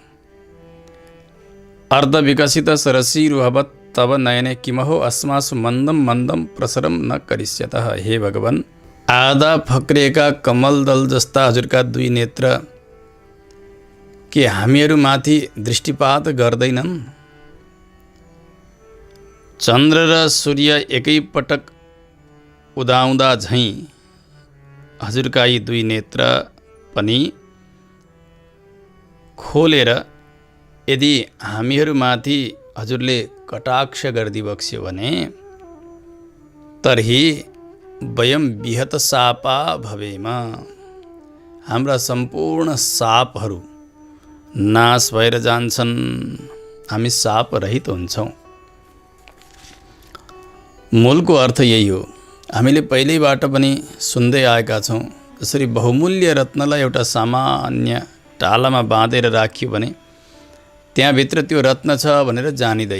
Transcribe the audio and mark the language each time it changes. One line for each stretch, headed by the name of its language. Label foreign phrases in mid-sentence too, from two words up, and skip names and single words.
Sanskrit: अर्धविकसित सरसीरुहवत् तब नयने किमहो अस्मासु मन्दम मन्दम प्रसरम न करिष्यतः।
Nepali: हे भगवान, आधा फक्रिएका कमल दल जस्ता हजुरका दुई नेत्र के हामीहरूमाथि दृष्टिपात गर्दैनन्? चन्द्र र सूर्य एकैपटक उदाउँदा झैँ हजुरका यी दुई नेत्र पनि खोलेर यदि हामीहरूमाथि हजुरले कटाक्ष गरिदिबक्स्यो भने
Sanskrit: तर्हि वयम विहत शापा भवेम।
Nepali: हाम्रा सम्पूर्ण शापहरू नाश भएर जान्छन्, हामी शाप रहित हुन्छौँ। मूलको अर्थ यही हो। हामीले पहिल्यैबाट पनि सुन्दै आएका छौँ जसरी बहुमूल्य रत्नलाई एउटा सामान्य टालामा बाँधेर राखियो भने त्यहाँभित्र त्यो रत्न छ भनेर जानिँदैन।